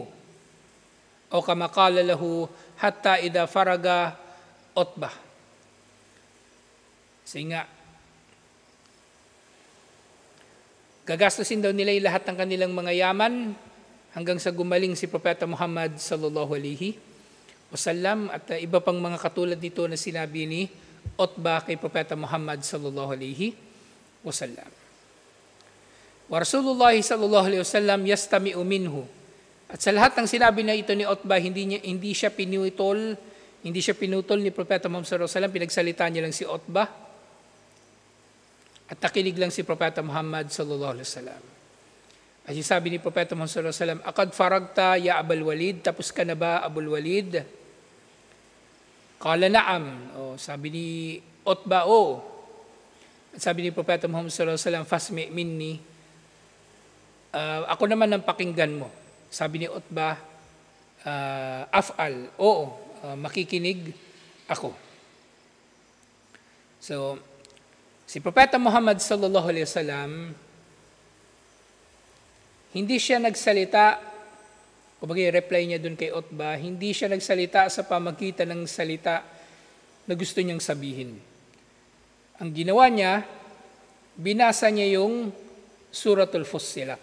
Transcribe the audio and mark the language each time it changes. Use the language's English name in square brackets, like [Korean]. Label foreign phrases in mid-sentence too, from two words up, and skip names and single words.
[Arabic] أو كما قال له حتى إذا فرغ عتبة. [Filipino] Sige, gagastusin daw nila yung lahat ng kanilang mga yaman hanggang sa gumaling si Propeta Muhammad [Arabic] صلى الله عليه وسلم [Filipino] at iba pang mga katulad nito na sinabi ni Utbah kay Propeta Muhammad [Arabic] صلى الله عليه وسلم. ورسول الله صلى الله عليه وسلم يستمع منه. [Filipino] At sa lahat ng sinabi na ito ni Utbah, hindi siya pinutol ni Propeta Muhammad [Arabic] صلى الله عليه وسلم, [Filipino] pinagsalita niya lang si Utbah. At nakinig lang si Propeta Muhammad [Arabic] صلى الله عليه وسلم. [Filipino] At sabi ni Propeta Muhammad [Arabic] صلى الله عليه وسلم, "أقد فرغت يا أبا الوليد, [Filipino] tapos ka na ba Abul Walid?" [Arabic] قال نعم. [Filipino] Sabi ni Utbah, At sabi ni Propeta Muhammad [Arabic] صلى الله عليه وسلم, "فاسمع مني." [Filipino] Ako naman ang pakinggan mo. Sabi ni Utbah, "Af'al." Makikinig ako. So, si Propeta Muhammad [Arabic] صلى الله عليه وسلم, [Filipino] hindi siya nagsalita, kumbaga reply niya dun kay Utbah, hindi siya nagsalita sa pamagitan ng salita na gusto niyang sabihin. Ang ginawa niya, binasa niya yung Suratul Fussilat.